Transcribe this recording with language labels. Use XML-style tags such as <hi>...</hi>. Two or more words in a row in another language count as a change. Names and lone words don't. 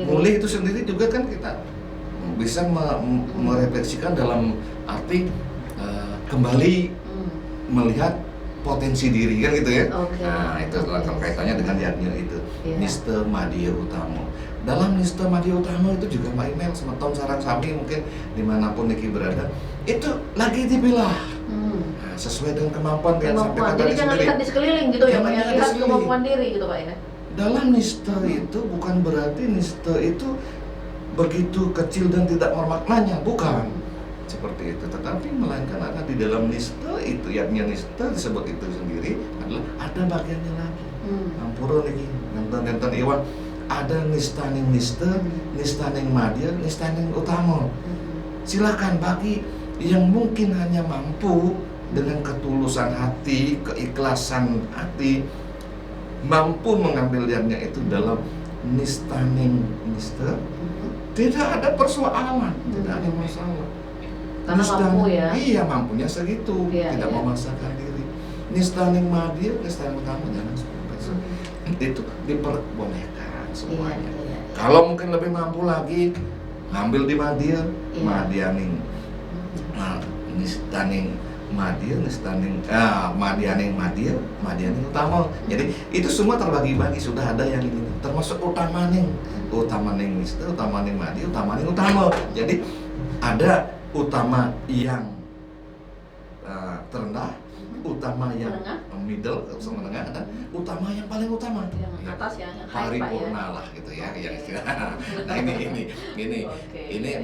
<id>mulih itu sendiri juga kan kita bisa merefleksikan dalam arti kembali melihat potensi diri kan gitu ya. Oke. Nah itu adalah kaitannya dengan yatnya itu. Iya. Niste Madya Utama. Dalam Niste Madya Utama itu juga Mbak Imel</id> <ban>semeton sarang sami</ban> <id>mungkin dimanapun Niki berada itu lagi dipilah. Nah, sesuai dengan kemampuan yang sampaikan Jadi tadi jangan sendiri. lihat di sekeliling gitu ya Jangan Pak ya, lihat di lihat sekeliling. kemampuan diri gitu Pak ya. Dalam niste itu bukan berarti niste itu begitu kecil dan tidak bermaknanya, bukan seperti itu. Tetapi melainkan ada di dalam niste itu, yakni niste disebut itu sendiri adalah ada bagiannya lagi. Ampura lagi, nonton Iwan ada nistaning niste, nistaning madya, nistaning utama. Silakan bagi yang mungkin hanya mampu dengan ketulusan hati, keikhlasan hati, mampu mengambil yatnya itu dalam nistaning niste, tidak ada persoalan, tidak ada masalah. Karena mampu ya. Iya, mampunya segitu, Iya, tidak iya. memaksakan diri. Nistaning madya, nistaning utama jangan itu diperbolehkan semuanya. Iya. Kalau mungkin lebih mampu lagi, ngambil di madya, Iya. madyaning. Nah, nistaning madya, madyaning madya, madyaning utama. Jadi itu semua terbagi-bagi, sudah ada yang ini, termasuk utamaning niste, utamaning madya, utamaning utama. Jadi ada utama yang terendah, utama yang middle, menengah, dan utama yang paling utama. Yang atas ya, yang high Pak ya. Paripurna lah gitu ya, yang istilah. Nah ini, Oke.</id>